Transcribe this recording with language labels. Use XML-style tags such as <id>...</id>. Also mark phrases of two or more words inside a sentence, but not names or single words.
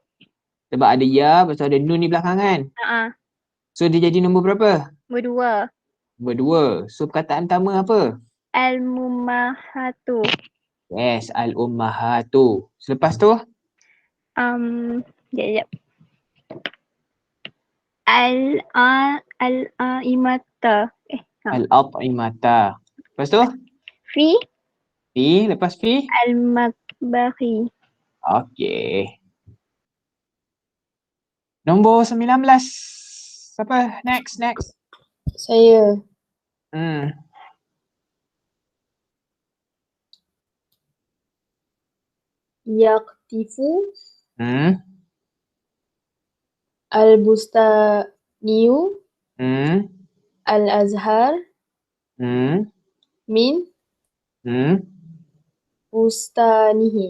<ms>Sebab ada ya, lepas tu ada nun di belakang kan? So dia jadi nombor berapa? Berdua. Nombor 2. So perkataan pertama apa?</ms> <ar>Al-Mumahatu.</ar> <ms>Yes, al-ummahatu. Selepas tu? Sekejap.</ms> <ar>Al-Imata.</ar> <ms>Al-at'imata. Lepas tu?</ms> <ar>Fi</ar> <ms>Fi. Lepas fi?</ms> <ar>al-matbahi.</ar> <ms>Okey. Nombor 19. Siapa? Next. Saya.</ms> <ar>يقطف البستاني الأزهار من بستانه.</ar>